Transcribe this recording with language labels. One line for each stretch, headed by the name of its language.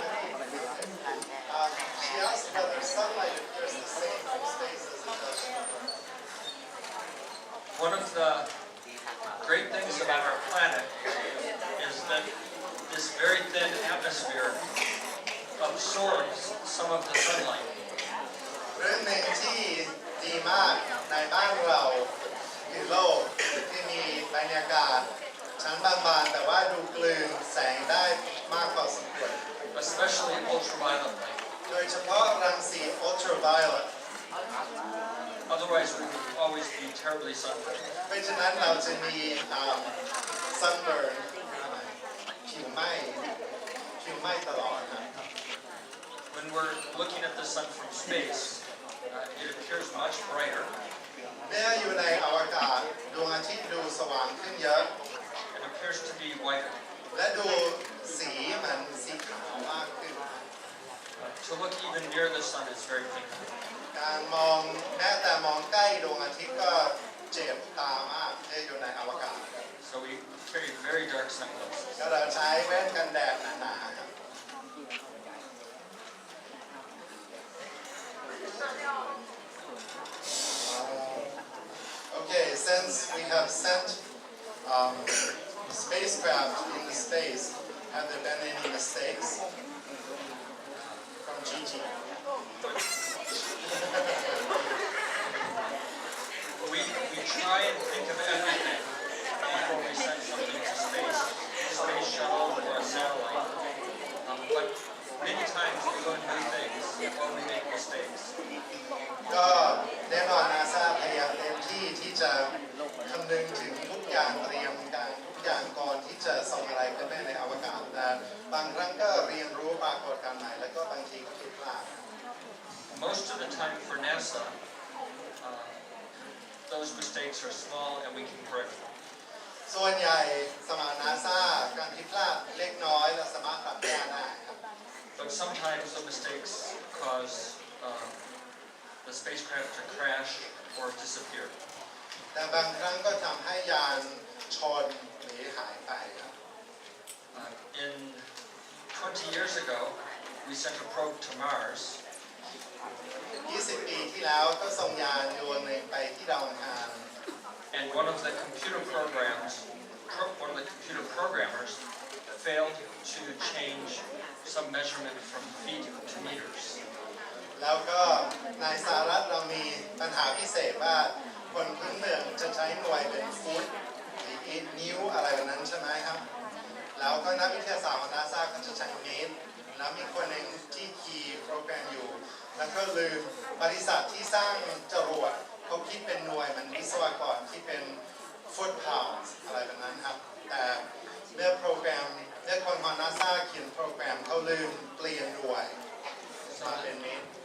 English: She asked whether sunlight appears the same from space as it does from Earth. One of the great things about our planet is that this very thin atmosphere absorbs some of the sunlight.
Thai: เรื่องหนึ่งที่ดีมากในบ้านเราคือโลกที่มีบรรยากาศชั้นบางๆแต่ว่าดูกลืนแสงได้มากพอสมควร
English: Especially ultraviolet light.
Thai: โดยเฉพาะรังสี ultraviolet
English: Otherwise, we would always be terribly sunburned.
Thai: เพราะฉะนั้นเราจะมี sunburn ผิวไหม้ตลอดนะ
English: When we're looking at the sun from space, it appears much brighter.
Thai: เมื่ออยู่ในอวกาศดวงอาทิตย์ดูสว่างขึ้นเยอะ
English: It appears to be whiter.
Thai: และดูสีมันสีขาวมากขึ้น
English: To look even near the sun is very painful.
Thai: การมองแม้แต่มองใกล้ดวงอาทิตย์ก็เจ็บตามากเมื่ออยู่ในอวกาศ
English: So we carry very dark sunglasses.
Thai: ก็เราใช้แว่นกันแดดหนาๆครับ
English: Okay, since we have sent spacecraft into space, have there been any mistakes from Gigi? We try and think of everything before we send something to space, a space shuttle or a satellite. But many times we learn new things or we make mistakes.
Thai: ก็แน่นอนนาซาพยายามเต็มที่ที่จะคำนึงถึงทุกอย่างเตรียมการทุกอย่างก่อนที่จะส่งอะไรขึ้นไปในอวกาศแต่บางครั้งก็เรียนรู้ปรากฏการณ์ใหม่แล้วก็บางทีก็ผิดพลาด
English: Most of the time for NASA, those mistakes are small and we can correct them.
Thai: ส่วนใหญ่สมานนาซาการผิดพลาดเล็กน้อยเราสามารถปรับแก้ได้ครับ
English: But sometimes the mistakes cause the spacecraft to crash or disappear.
Thai: แต่บางครั้งก็ทำให้ยานชนหรือหายไปครับ
English: In 20 years ago, we sent a probe to Mars.
Thai: 20 ปีที่แล้วก็ส่งยานดวงหนึ่งไปที่ดาวอังคาร
English: And one of the computer programmers failed to change some measurement from feet to meters.
Thai: แล้วก็ในสหรัฐเรามีปัญหาพิเศษว่าคนพื้นเมืองจะใช้หน่วยเป็นฟุตหรือนิ้วอะไรแบบนั้นใช่ไหมครับ แล้วก็นักวิทยาศาสตร์ของนาซาก็จะใช้เมตรแล้วมีคนหนึ่งที่คีย์โปรแกรมอยู่แล้วก็ลืมบริษัทที่สร้างจรวดเขาคิดเป็นหน่วยมันวิศวกรที่เป็นฟุตพาวส์อะไรแบบนั้นครับแต่เมื่อคนของนาซาเขียนโปรแกรมเขาลืมเปลี่ยนหน่วยมาเป็นเมตร